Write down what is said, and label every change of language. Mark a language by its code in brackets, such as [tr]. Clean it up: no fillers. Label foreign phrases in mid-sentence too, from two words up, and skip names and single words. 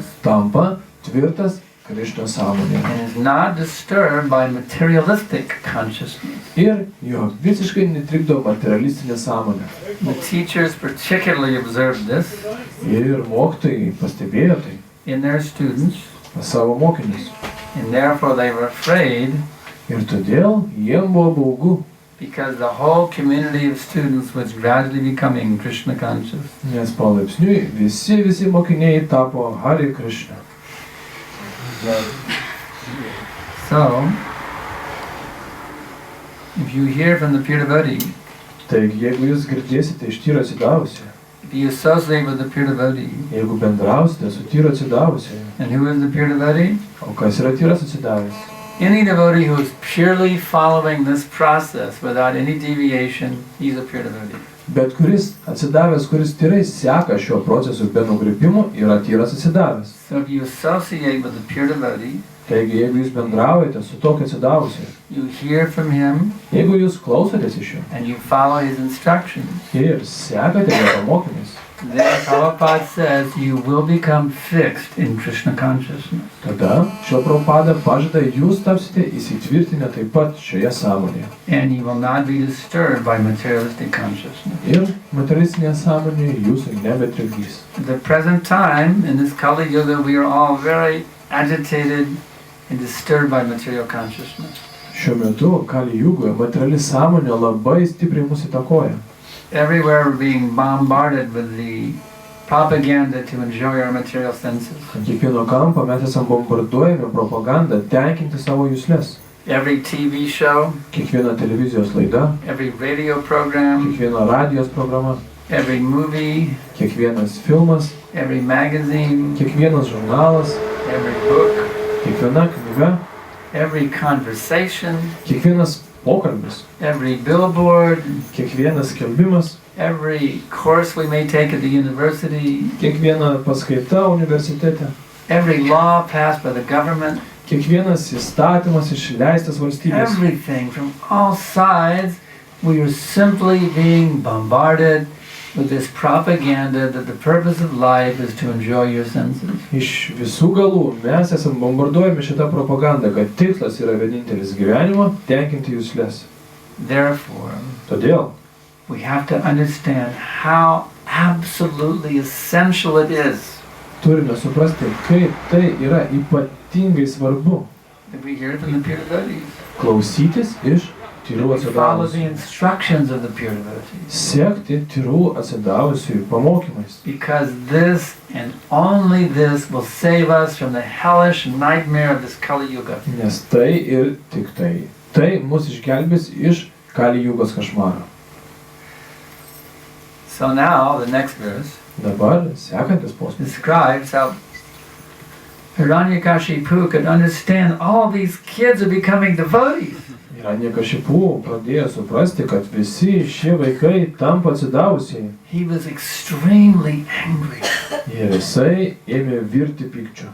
[lt] tampa tvirtas Krišnos sąmonėje. [en] and is not disturbed by materialistic consciousness. [lt] Ir jo visiškai netrikdo materialistinė sąmonė. [en] The teachers particularly observed this [lt] Ir mokytojai pastebėjo tai [en] in their students, [lt] pas savo mokinius. [en] and therefore they were afraid [lt] Ir todėl jiem buvo baugu, [en] because the whole community of students was gradually becoming Krishna conscious. [lt] nes palaipsniui visi mokiniai tapo Hare Krishna. [en] So, If you hear from the pure devotee, [lt] Taigi, jeigu jūs girdėsite iš tyro atsidavusio, [en] if you associate with the pure devotee, [lt] jeigu bendrausite su tyro atsidavusiu, [en] and who is the pure devotee? [lt] o kas yra tyras atsidavęs? [en] Any devotee who is purely following this process without any deviation, he's a pure devotee. [lt] Bet kuris atsidavęs, kuris tyrai seka šiuo procesu be nukrypimų, yra tyras atsidavęs. [en] So if you associate with the pure devotee, [lt] Taigi, jeigu jūs bendraujate su tokiu atsidavusiu, [en] you hear from him, [lt] jeigu jūs klausotės iš jo [en] and you follow his instructions, [lt] ir sekate jo pamokymus, [en] then Prabhupada says you will become fixed in Krishna consciousness. [lt] tada šio Prabhupada pažada jūs tapsite įsitvirtinę taip pat šioje sąmonėje. [en] And you will not be disturbed by materialistic consciousness. [lt] Ir materialistinė sąmonė jūsų nebetrikdys. [en] At the present time, in this Kali Yuga, we are all very agitated and disturbed by material consciousness. [lt] Šiuo metu Kali Jugoje materiali sąmonė labai stipriai mus įtakoja. [en] Everywhere we're being bombarded with the propaganda to enjoy our material senses. [lt] Ant kiekvieno kampo mes esam bombarduojami propaganda tenkinti savo juslės. [en] Every TV show, [lt] Kiekviena televizijos laida, [en] every radio program, [lt] kiekviena radijos programa, [en] every movie, [lt] kiekvienas filmas, [en] every magazine, [lt] kiekvienas žurnalas, [en] every book, [lt] kiekviena knyga, [en] every conversation, [lt] kiekvienas pokalbis, [en] every billboard, [lt] kiekvienas skelbimas, [en] every course we may take at the university, [lt] kiekviena paskaita universitete, [en] every law passed by the government, [lt] kiekvienas įstatymas išleistas valstybės. [en] everything from all sides, we are simply being bombarded with this propaganda that the purpose of life is to enjoy your senses. [lt] Iš visų galų mes esam bombarduojami šitą propagandą, kad tikslas yra vienintelis gyvenimo tenkinti juslės. [en] Therefore, [lt] Todėl [en] we have to understand how absolutely essential it is [lt] turime suprasti, kaip tai yra ypatingai svarbu [en] that we hear from the pure devotees. [lt] klausytis iš tyrų [en] We follow the [lt] atsidavusių. [en] instructions of the pure devotees. [lt] Sekti tyrų atsidavusių pamokymais. [en] Because this and only this will save us from the hellish nightmare of this Kali Yuga. [lt] Nes tai ir tik tai. Tai mus išgelbės iš Kali Jugos kašmaro. [en] So now, the next verse [lt] Dabar sekantis posmas. [en] describes how Hiranyakashipu could understand all these kids are becoming devotees. [lt] Hiranyakashipu pradėjo suprasti, kad visi šie vaikai tampa atsidavusiai. [en] He was extremely angry. [lt] Ir jisai ėmė virti pykčiu.